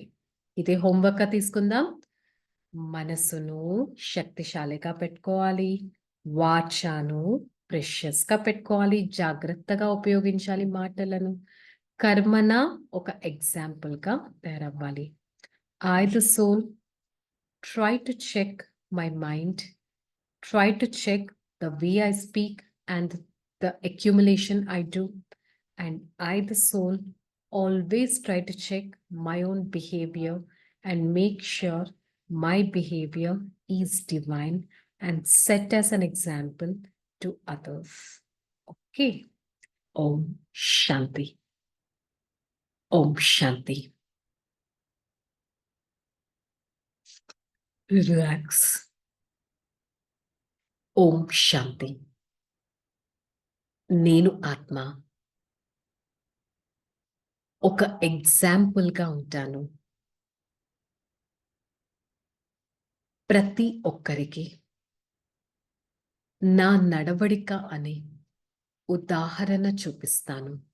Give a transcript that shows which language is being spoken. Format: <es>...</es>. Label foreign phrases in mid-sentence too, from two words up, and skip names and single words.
<te>ఇదే హోంవర్క్‌గా తీసుకుందాం. మనసును శక్తిశాలిగా పెట్టుకోవాలి. వాచాను ప్రెషియస్‌గా పెట్టుకోవాలి. జాగ్రత్తగా ఉపయోగించాలి మాటలను. కర్మన ఒక ఎగ్జాంపుల్‌గా తయారవ్వాలి.</te> <en>I, the soul, try to check my mind, try to check the way I speak and the accumulation I do. And I, the soul, always try to check my own behavior and make sure my behavior is divine and set as an example to others.</en> <sa>Okay. Om Shanti. Om Shanti. Relax. Om Shanti.</sa> <te>నేను ఆత్మ ఒక ఎగ్జాంపుల్‌గా ఉంటాను. ప్రతి ఒక్కరికి నా నడవడిక అనే ఉదాహరణ చూపిస్తాను.</te>